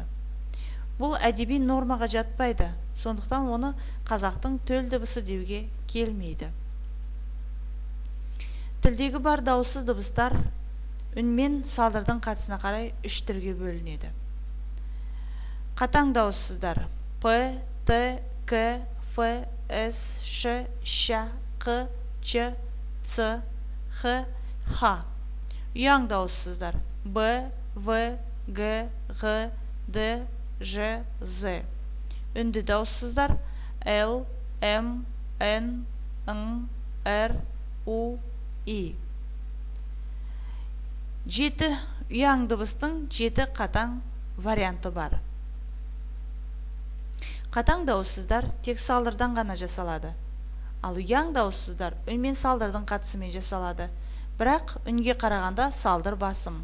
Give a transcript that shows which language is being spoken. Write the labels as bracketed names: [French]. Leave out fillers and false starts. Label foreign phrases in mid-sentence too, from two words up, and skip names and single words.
[Kazakh] Бұл әдеби нормаға жатпайды, сондықтан оны қазақтың төл дыбысы деуге келмейді. Тілдегі бар дауыссыз дыбыстар үн мен салдырдың қатысына қарай үш түрге бөлінеді. Қатаң дауыссыздар П, Т, К, Ф, С, Ш, Ш, Қ, Ч, Ц, Х, Х. Ұяң дауыссыздар Б, В, Г, Ғ, Д, Ж, З. Үнді дауыссыздар Л, М, Н, Ң, Р, У, И. Жеті ұяң дыбыстың жеті қатаң варианты бар. Қатаң дауыссыздар тек салдырдан ғана жасалады. Ал ұяң дауыссыздар үн мен салдырдың қатысымен жасалады, бірақ үнге қарағанда салдыр басым.